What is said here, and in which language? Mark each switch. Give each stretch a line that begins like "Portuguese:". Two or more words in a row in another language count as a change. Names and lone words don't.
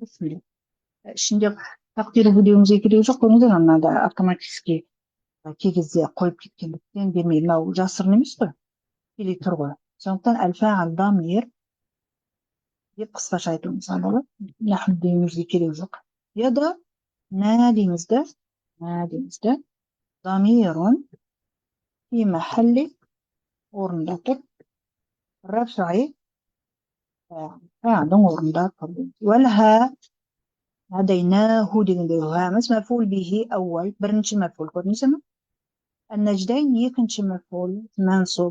Kazakh: Ішінде тақдируху деуімізге керек жоқ, көріңіздер, анада автоматически кей кезде қойып кеткендіктен бермей, мынау жасырын емес қой, келе тұр ғой. Сондықтан
Arabic: الفاعل ضمير
Kazakh: деп қысқаша айтуымызға болады. Нахну деуімізге керек жоқ. Я да нә деймізді,
Arabic: ضمير في محل
Kazakh: орында тұр. Рафаи фәғілдің орында тұр.
Arabic: وله هديناه
Kazakh: дегенде ғамыз
Arabic: مفعول به أول,
Kazakh: бірінші мәфғул көрдіңіздер ме? Ән-нәждәйн екінші
Arabic: مفعول منصوب.